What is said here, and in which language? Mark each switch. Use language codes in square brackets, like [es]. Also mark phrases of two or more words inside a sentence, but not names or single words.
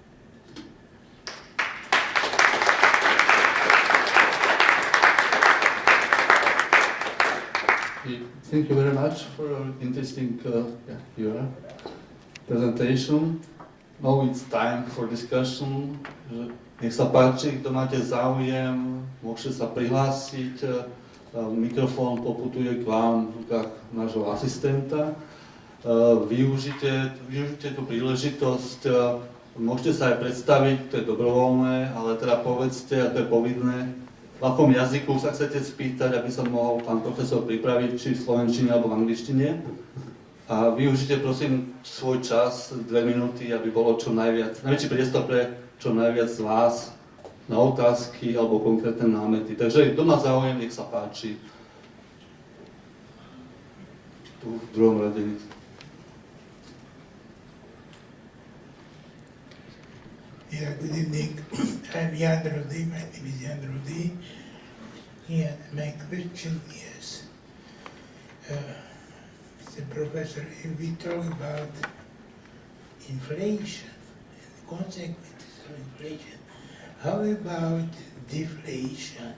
[en] Thank you very much for your interesting your presentation. Now it's time for discussion. [sk] Nech sa páči, kto máte záujem, môžete sa prihlásiť. Mikrofón poputuje k vám v rukách nášho asistenta. Využite tú príležitosť. Môžete sa aj predstaviť, to je dobrovoľné, ale teda povedzte, a to je povinné, v akom jazyku sa chcete spýtať, aby sa mohol pán profesor pripraviť, či v slovenčine alebo v angličtine. A využite prosím svoj čas, 2 minúty, aby bolo čo najväčší priestor pre čo najviac z vás na otázky alebo konkrétne námety. Takže kto má záujem, nech sa páči. Tu v druhom rade. [en] Yeah, good evening. I'm Jan Rody. My name is Jan Rody. And my question is, Mr. Professor, if we talk about inflation and the consequences of inflation, how about deflation?